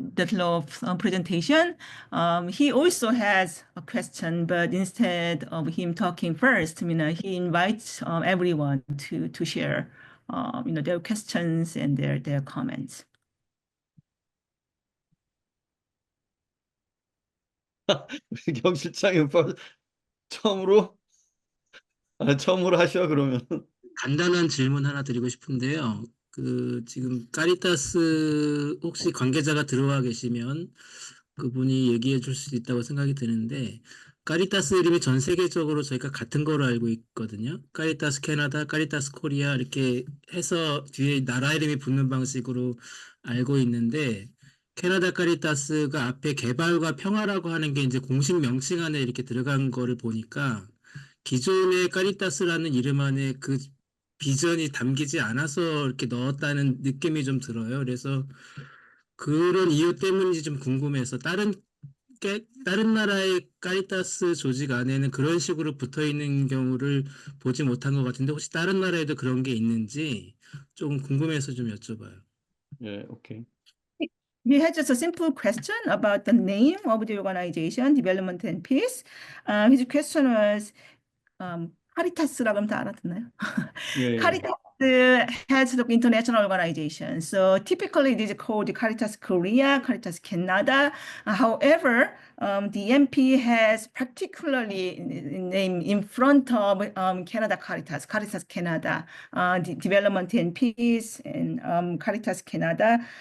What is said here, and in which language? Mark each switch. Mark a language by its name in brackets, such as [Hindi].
[English] Dettloff's presentation. He also has a question, but instead of him talking first, he invites everyone to share, their questions and their comments. [Korean] 우리 경 실장님 처음으로 하셔 그러면. 간단한 질문 하나 드리고 싶은데요. 지금 카리타스 혹시 관계자가 들어와 계시면 그분이 얘기해 줄 수 있다고 생각이 드는데 카리타스 이름이 전 세계적으로 저희가 같은 거로 알고 있거든요. 카리타스 캐나다, 카리타스 코리아 이렇게 해서 뒤에 나라 이름이 붙는 방식으로 알고 있는데 캐나다 카리타스가 앞에 개발과 평화라고 하는 게 이제 공식 명칭 안에 이렇게 들어간 거를 보니까 기존의 카리타스라는 이름 안에 그 비전이 담기지 않아서 이렇게 넣었다는 느낌이 좀 들어요. 그래서 그런 이유 때문인지 좀 궁금해서 다른 다른 나라의 카리타스 조직 안에는 그런 식으로 붙어 있는 경우를 보지 못한 것 같은데 혹시 다른 나라에도 그런 게 있는지 조금 궁금해서 좀 여쭤봐요. 예, 오케이. [English] He had just a simple question about the name of the organization, Development and Peace. His question was, [Korean] 카리타스라고 하면 다 알아듣나요? 예, 예. [English] Caritas has the international organization. So typically it is called Caritas Korea, Caritas Canada. However, the MP has particularly name in front of Canada Caritas, Caritas Canada, the Development and Peace, and Caritas Canada.